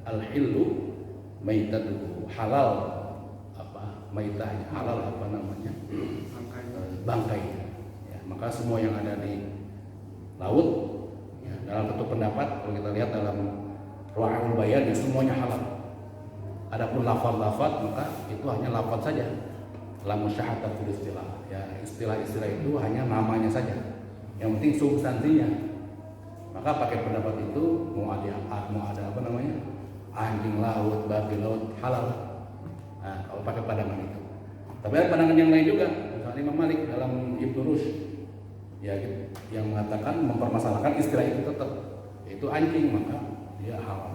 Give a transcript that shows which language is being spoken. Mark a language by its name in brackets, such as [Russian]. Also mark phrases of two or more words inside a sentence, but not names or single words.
[Arabic] الحل ميتته, [Indonesian] halal maitahnya, halal bangkainya. Ya, maka semua yang ada di laut ya, dalam satu pendapat kalau kita lihat dalam Ru'ul Bayan ya semuanya halal. Adapun lafaz-lafaz maka itu hanya lafaz saja. [Arabic] لا مشاحة في الاصطلاح. [Indonesian] Ya, istilah-istilah itu hanya namanya saja. Yang penting substansinya. Maka pakai pendapat itu mau ada apa namanya? Anjing laut, babi laut halal. Nah, kalau pakai pandangan itu. Tapi ada pandangan yang lain juga. Misalnya Imam Malik dalam Ibnu Rushd ya gitu, yang mengatakan mempermasalahkan istilah itu tetap yaitu anjing, maka dia haram.